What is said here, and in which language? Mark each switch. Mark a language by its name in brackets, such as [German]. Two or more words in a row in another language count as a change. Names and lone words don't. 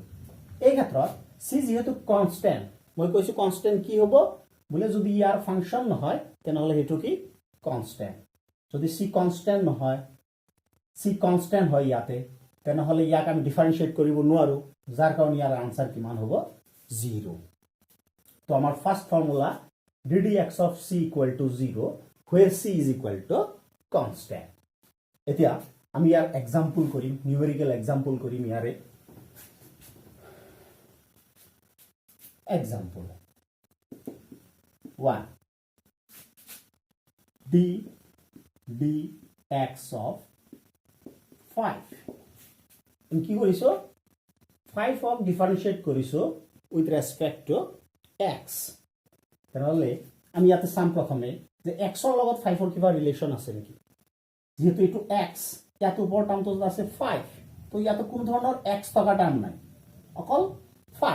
[Assamese] এই ক্ষেত্ৰত c যেহেতু কনস্ট্যান্ট, মই কৈছো কনস্ট্যান্ট কি হ'ব বোলে, যদি ইয়াৰ ফাংশন নহয় তেনেহলে হেতু কি, কনস্ট্যান্ট। যদি c কনস্ট্যান্ট নহয়, c কনস্ট্যান্ট হয় ইয়াতে, তেনেহলে ইয়াক আমি ডিফাৰেনশিয়েট কৰিব নোৱাৰো, যাৰ কাৰণে ইয়াৰ আনসাৰ কিমান হ'ব, 0। তো আমাৰ [English] first formula ddx of c equal to 0 where c is equal to constant। [Assamese] এতিয়া আমি ইয়াৰ এক্সাম্পল কৰিম, [English] numerical example [Assamese] কৰিম ইয়াৰে। [English] Example 1 dx of 5। [Assamese] আমি কি কৰিছো, 5 অফ ডিফাৰেনশিয়েট কৰিছো [English] with respect to x. [Assamese] তেনেহলে আমি ইয়াতে চাম প্ৰথমে যে x ৰ লগত 5 ৰ কিবা ৰিলেশ্যন আছে নেকি। যেহেতু এইটো x, ইয়াতে ওপৰৰ টাৰ্মটো আছে 5, তো ইয়াতে কোনো ধৰণৰ x থকা টাৰ্ম নাই, অকল 5।